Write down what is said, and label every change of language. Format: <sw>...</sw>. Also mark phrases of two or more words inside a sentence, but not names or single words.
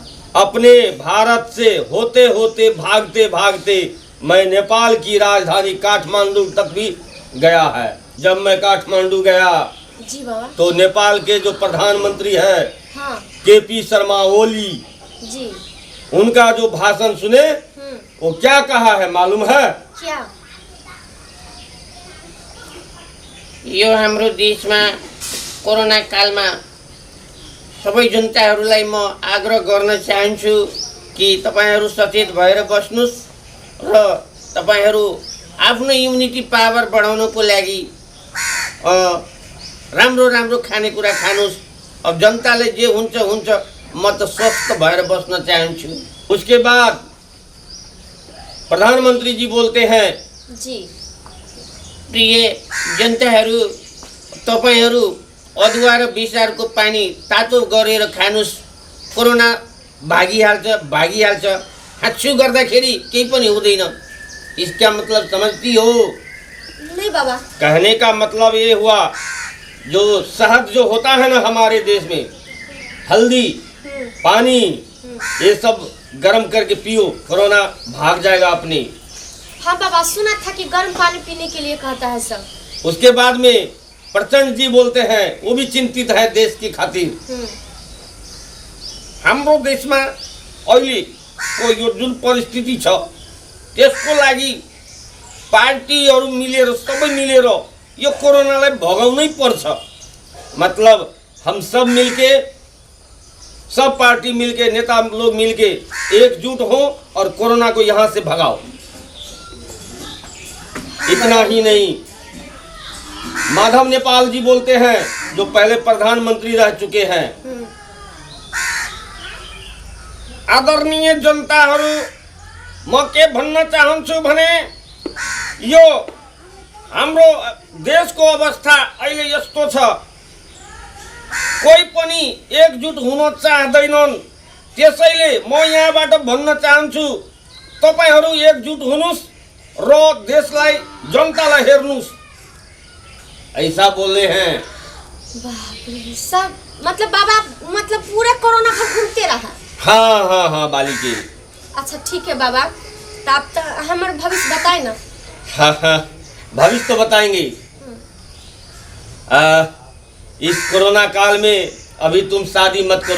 <hi>अपने भारत से होते होते भागते भागते मैं नेपाल की राजधानी काठमांडू तक भी गया है। जब मैं काठमांडू गया जी बाबा, तो नेपाल के जो प्रधानमंत्री हैं हाँ केपी शर्मा ओली, जी, उनका जो भाषण सुने, वो क्या कहा है मालूम है? क्या?</hi> <ne>यो हाम्रो देशमा कोरोना कालमा सबै जनताहरूलाई म आग्रह गर्न चाहन्छु कि तपाईहरू सचेत भएर बस्नुस् र तपाईहरू आफ्नो</ne> <en>immunity power</en> <ne>बढाउनको लागि राम्रो राम्रो खानेकुरा खानुस्। अब जनताले जे हुन्छ हुन्छ, म त स्वस्थ भएर बस्न चाहन्छु।</ne> <hi>उसके बाद प्रधानमंत्री जी बोलते हैं, जी,</hi> <ne>प्रिय जनताहरू, तपाईहरू अदुवा र बिसारको पानी तातो गरेर खानुस्। कोरोना भागिहाल्छ। हाच्छू गर्दाखेरि केही पनि हुँदैन।</ne> <hi>इसका मतलब समझती हो? नहीं बाबा। कहने का मतलब ये हुआ, जो शहद जो होता है ना हमारे देश में, हल्दी, पानी, ये सब गर्म करके पियो, कोरोना भाग जाएगा अपनी। हाँ बाबा, सुना था कि गर्म पानी पीने के लिए कहता है सब। उसके बाद में प्रचंड जी बोलते हैं, वो भी चिंतित है देश की खातिर।</hi> <ne>हाम्रो देशमा अहिलेको यो जुन परिस्थिति छ, त्यसको लागि पार्टीहरू मिलेर, सबै मिलेर यो कोरोनालाई भगाउनै पर्छ।</ne> <hi>मतलब हम सब मिलके, सब पार्टी मिलके, नेता लोग मिलके एकजुट हो और कोरोना को यहाँ से भगाओ। इतना ही नहीं, माधव नेपाल जी बोलते हैं, जो पहले प्रधानमंत्री रह चुके हैं,</hi> <ne>आदरणीय जनताहरू, म के भन्न चाहन्छु भने यो हाम्रो देशको अवस्था अहिले यस्तो छ, कोही पनि एकजुट हुन चाहदैनन्। त्यसैले म यहाँबाट भन्न चाहन्छु, तपाईहरू एकजुट हुनुस् र देशलाई, जनतालाई हेर्नुस्।</ne> <hi>ऐसा बोले हैं। बाप रे, सब मतलब बाबा मतलब पूरा कोरोना भर घूमते रहा। हाँ हाँ हाँ बालिके। अच्छा ठीक है बाबा, तो आप तो हमारे भविष्य बताए ना। हाँ हाँ, भविष्य तो बताएंगे। इस कोरोना काल में अभी तुम शादी मत करो।</hi>